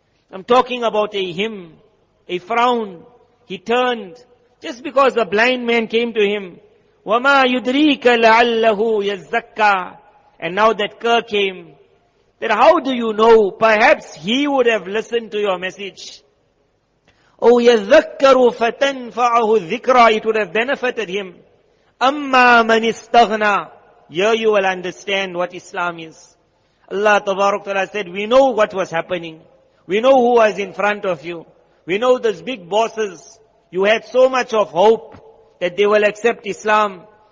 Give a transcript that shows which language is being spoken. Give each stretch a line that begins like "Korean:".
English: I'm talking about a him, a frown. He turned. Just because a blind man came to him.
Arabic: وَمَا يُدْرِيكَ لَعَلَّهُ يَزَّكَّى.
English: And now that cur came. Then how do you know? Perhaps he would have listened to your message.
Arabic: Oh, يَذَّكَّرُ فَتَنْفَعَهُ الذِّكْرَى.
English: It would have benefited him.
Arabic: أَمَّا مَنِ اسْتَغْنَى.
English: Here you will understand what Islam is. Allah Tabarak Ta'ala said, we know what was happening. We know who was in front of you. We know those big bosses. You had so much of hope that they will accept Islam.